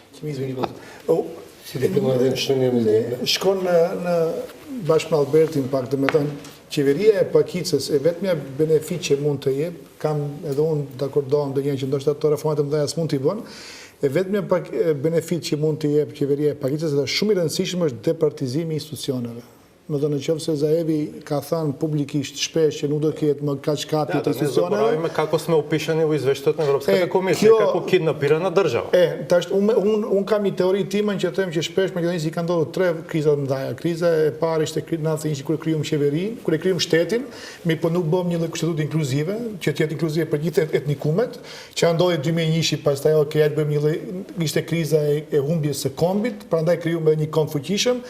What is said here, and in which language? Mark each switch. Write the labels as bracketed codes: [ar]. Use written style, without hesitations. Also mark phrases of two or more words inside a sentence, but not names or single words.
[sq] Shkon në bashkë me Albertin pak, dhe me thënë, qeveria e pakicës e vetëmja benefit që mund të jep, kam edhe unë të akordohem dhe që ndoshta ato reformat e mëdha s'mund t'i bën, e vetëmja benefit që mund të jep qeveria e pakicës dhe shumë i rëndësishëm është departizimi i institucioneve. Më dhe në qovë se Zaevi ka thënë publikisht shpesh që nuk do ketë më kaq kapi të institucioneve. [mk] Не заборавиме како сме упишени у извештају на Европската комисија, како киднапирана држава. [sq] Tash, unë kam i teori timën që them që shpesh Maqedonisë i ka ndodhur 3 kriza të mëdha. Kriza e parë ishte 91 kur krijum qeverinë, kur e krijum shtetin, po nuk bëm një lloj kushtetutë inkluzive, që të jetë inkluzive për gjithë etnikumet, që ndodhi 2001, pastaj ja bëjmë një lloj, ishte kriza e humbjes së kombit, prandaj krijuam edhe një komb fuqishëm.